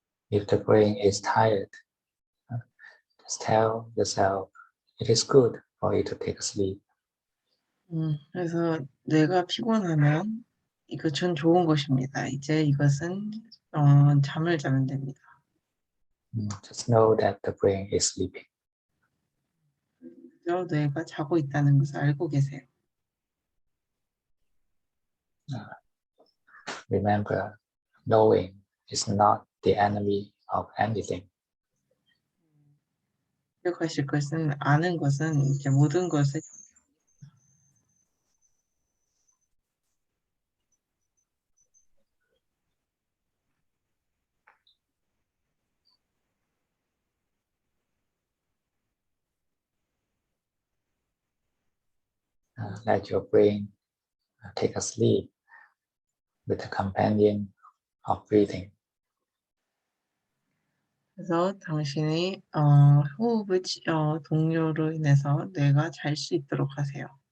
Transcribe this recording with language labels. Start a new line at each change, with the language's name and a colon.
English: If the brain is tired, just tell yourself it is good for you to take a sleep.
Korean: 그래서 뇌가 피곤하면 이것은 좋은 것입니다. 이제 이것은 잠을 자면 됩니다.
English: Just know that the brain is sleeping.
Korean: 그저 뇌가 자고 있다는 것을 알고 계세요.
English: Remember, knowing is not the enemy of anything.
Korean: 기억하실 것은 아는 것은 이제 모든 것을
English: Let your brain take a sleep with the companion of breathing.
Korean: 그래서 당신이 호흡의 동료로 인해서 뇌가 잘 수 있도록 하세요.